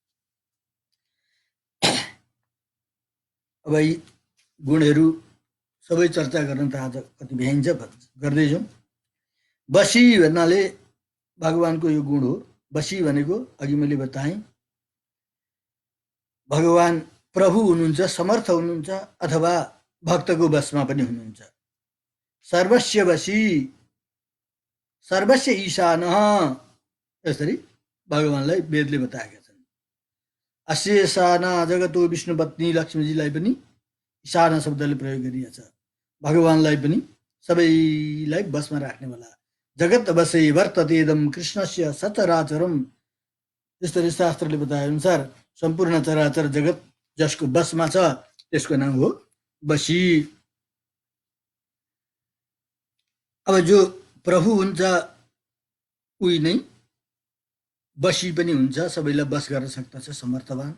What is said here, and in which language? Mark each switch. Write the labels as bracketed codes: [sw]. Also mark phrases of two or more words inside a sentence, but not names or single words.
[ne] अब यी गुणहरू सबै चर्चा गर्न त आज कति भ्याइन्छ, गर्दैछौँ। बसी भन्नाले भगवानको यो गुण हो। बसी भनेको अघि मैले बताएँ, भगवान प्रभु हुनुहुन्छ, समर्थ हुनुहुन्छ, अथवा भक्तको बसमा पनि हुनुहुन्छ। [sa] सर्वस्य वशी, सर्वस्य ईशान, [ne] यसरी भगवानलाई वेदले बताएका छन्। [sa] अस्य ईशाना जगतो विष्णु पत्नी [ne] लक्ष्मीजीलाई पनि ईशान शब्दले प्रयोग गरिएको छ। भगवानलाई पनि सबैलाई बसमा राख्नेवाला। [sa] जगत बसे वर्ततेदम कृष्णस्य सचराचरम, [ne] यसरी शास्त्रले बताए अनुसार सम्पूर्ण चराचर जगत जसको बसमा छ त्यसको नाम हो बसी। अब जो प्रभु हुन्छ उही नै बसी पनि हुन्छ, सबैलाई बस गर्न सक्दछ, समर्थवान।